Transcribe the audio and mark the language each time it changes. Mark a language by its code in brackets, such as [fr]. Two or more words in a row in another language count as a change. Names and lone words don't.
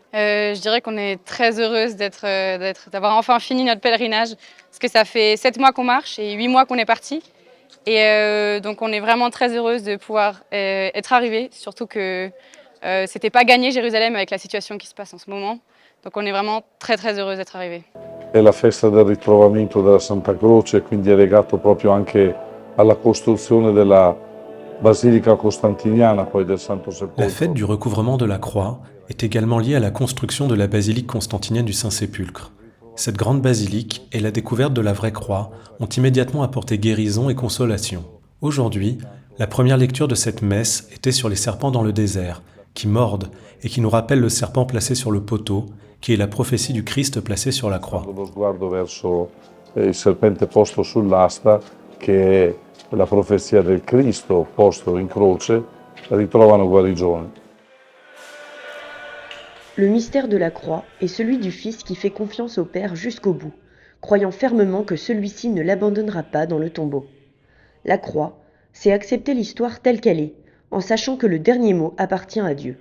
[fr] Je dirais qu'on est très heureuse d'avoir enfin fini notre pèlerinage. Parce que ça fait 7 mois qu'on marche et 8 mois qu'on est parti. Et donc on est vraiment très heureuse de pouvoir être arrivés. Surtout que c'était pas gagné Jérusalem avec la situation qui se passe en ce moment. Donc on est vraiment très très heureuse d'être arrivés. [it] È la festa del ritrovamento della Santa Croce e quindi è legato proprio anche alla costruzione della Basilica Costantiniana, poi del Santo Sepolcro. [fr] La fête du recouvrement de la croix est également liée à la construction de la basilique constantinienne du Saint-Sépulcre. Cette grande basilique et la découverte de la vraie croix ont immédiatement apporté guérison et consolation. Aujourd'hui, la première lecture de cette messe était sur les serpents dans le désert, qui mordent et qui nous rappellent le serpent placé sur le poteau, qui est la prophétie du Christ placé sur la croix. [it] Lo sguardo verso il serpente posto sull'asta, che è la profezia del Cristo posto in croce, ritrovano guarigione. [fr] Le mystère de la croix est celui du Fils qui fait confiance au Père jusqu'au bout, croyant fermement que celui-ci ne l'abandonnera pas dans le tombeau. La croix, c'est accepter l'histoire telle qu'elle est, en sachant que le dernier mot appartient à Dieu.